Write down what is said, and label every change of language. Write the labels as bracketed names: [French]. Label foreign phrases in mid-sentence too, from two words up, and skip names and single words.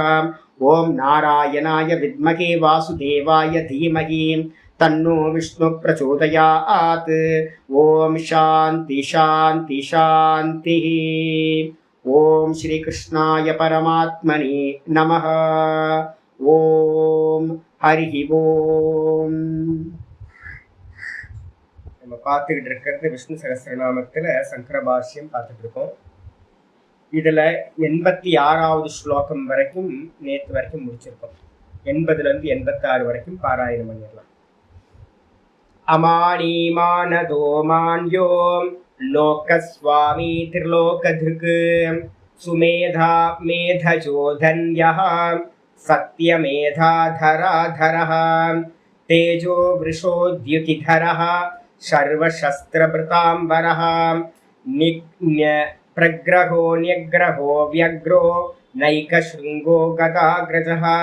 [Sanskrit] ॐ नारायणाय विद्महे वासुदेवाय धीमहि तन्नो विष्णु प्रचोदयात्. ॐ शान्ति शान्ति शान्तिः. ॐ श्री कृष्णाय परमात्मने नमः. ॐ हरि ॐ. [Tamil] நம்ம பார்த்துக்கிட்டு இருக்கிறது விஷ்ணு சகஸ்ரநாமத்தில் சங்கர பாஷ்யம் பார்த்துட்டு இருக்கோம். இதில் 86வது ஸ்லோகம் வரைக்கும் நேற்று வரைக்கும் முடிச்சிருக்கோம். 80லேருந்து 86 வரைக்கும் பாராயணம் பண்ணிடலாம். [Sanskrit] अमानीमानदो मान्यो लोकस्वामी त्रिलोकधृक् सुमेधा मेधजो धन्यः सत्यमेधाधराधरः तेजो वृषोद्युतिधरः सर्वशस्त्रभृताम्बरः प्रग्रहो न्यग्रहो व्यग्रो नैकशृङ्गो गदाग्रजः